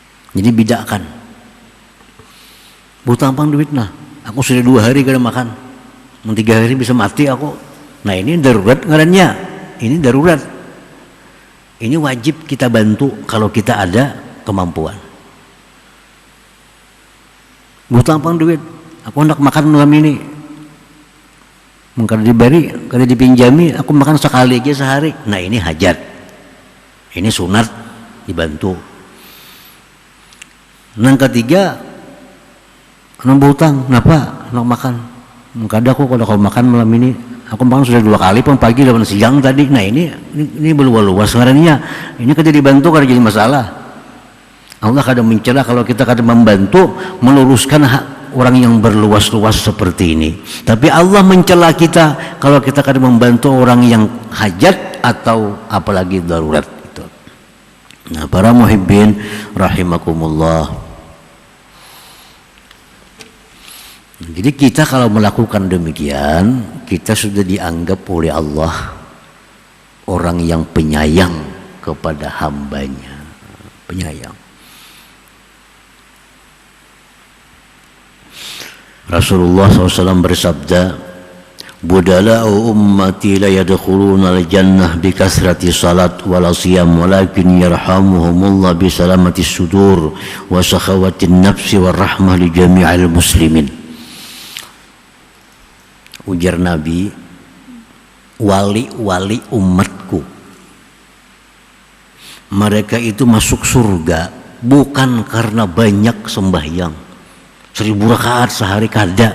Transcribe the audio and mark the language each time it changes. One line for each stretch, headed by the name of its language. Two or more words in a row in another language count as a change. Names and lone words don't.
Banjar: Jadi bidakan. Tampang duit nah. Aku sudah 2 hari kada makan. 3 hari bisa mati aku. Nah ini darurat ngarannya. Ini darurat.
Indonesian: Ini wajib kita bantu kalau kita ada kemampuan. Tampang duit.
Banjar: Aku hendak makan malam ini. Kada diberi, kada dipinjami, aku makan sekali aja sehari.
Indonesian: Nah ini hajat. Ini sunat dibantu. Yang ketiga, nambah hutang, kenapa? Nak makan.
Banjar: Kada aku kalau makan malam ini, aku makan sudah 2 kali, pagi dan siang tadi.
Indonesian: Nah ini berluas ngarannya. Ini kada dibantu, kada jadi masalah. Allah kada mencela kalau kita kada membantu meluruskan hak orang yang berluas-luas seperti ini. Tapi Allah mencela kita kalau kita kada membantu orang yang hajat atau apalagi darurat itu.
Arabic: Nah, para محبين رحمكم الله.
Indonesian: Jadi kita kalau melakukan demikian, kita sudah dianggap oleh Allah orang yang penyayang kepada hambanya. Penyayang. Rasulullah SAW bersabda,
Arabic: بدلاء أمتي لا يدخلون الجنة بكثرة صلاة ولا صيام ولكن يرحمهم الله بسلامة صدور وسخاوة النفس ورحمة لجميع المسلمين.
Indonesian: Ujar Nabi, wali-wali umatku mereka itu masuk surga bukan karena banyak sembahyang 1000 rakaat sehari, kada.